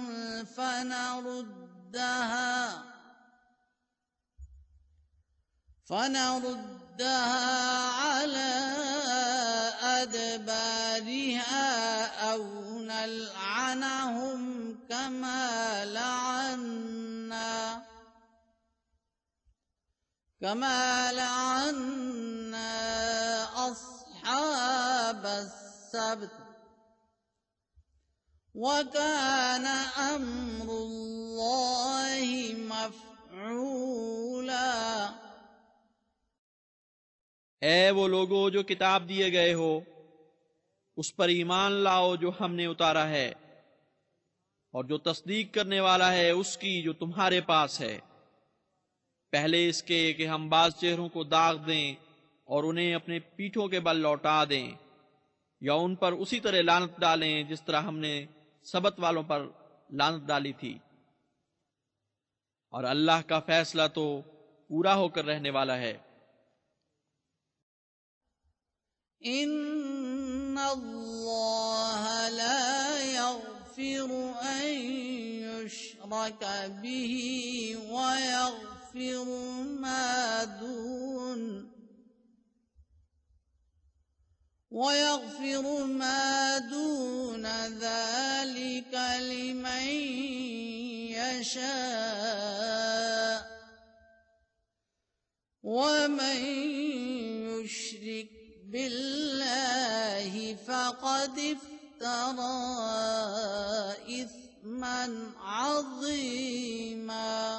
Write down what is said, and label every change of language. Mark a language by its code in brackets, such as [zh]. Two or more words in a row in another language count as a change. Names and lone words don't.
[ar] فنردها على أدبارها أو نلعنهم كما لعنا أصحاب السبت وكان أمر الله مفعولا. [hi] ऐ वो लोगो जो किताब दिए गए हो, उस पर ईमान लाओ जो हमने उतारा है, और जो तस्दीक करने वाला है उसकी जो तुम्हारे पास है, पहले इसके कि हम बाज चेहरों को दाग दें और उन्हें अपने पीठों के बल लौटा दें, या उन पर उसी तरह लानत डालें जिस तरह हमने सबत वालों पर लानत डाली थी। और अल्लाह का फैसला तो पूरा होकर रहने वाला है। [ar] إن الله لا يغفر أن يشرك به و يغفر ما دون ذلك لمن يشاء ومن يشرك بالله فقد افترى إثما عظيما.